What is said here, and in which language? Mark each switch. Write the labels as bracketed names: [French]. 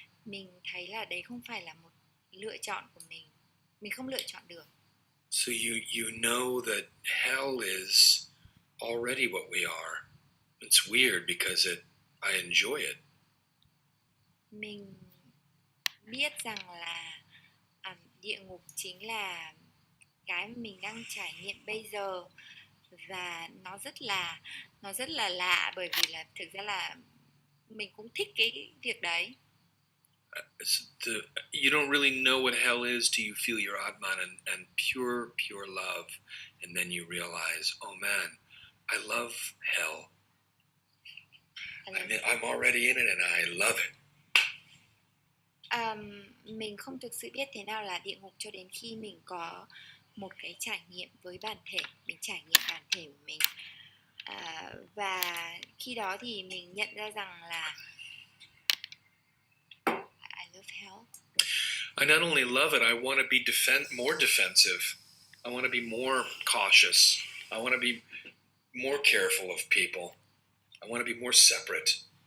[Vietnamese] Mình thấy là đấy không phải là một lựa chọn của mình không lựa chọn được. [English] So you know that hell is already what we are. It's weird because I enjoy it. [Vietnamese] Mình biết rằng là địa ngục chính là cái mà mình đang trải nghiệm bây giờ, và nó rất là lạ, bởi vì là thực ra là mình cũng thích cái việc đấy. [English] You don't really know what hell is till you feel your Atman and pure love, and then you realize, oh man, I love hell. I'm already in it and I love it. [Vietnamese] Mình không thực sự biết thế nào là địa ngục cho đến khi mình có một cái trải nghiệm với bản thể, mình trải nghiệm bản thể của mình, và khi đó thì mình nhận ra rằng là [English] I love hell. I not only love it, I want to be more defensive. I want to be more cautious. I want to be more careful of people. I want to be more separate.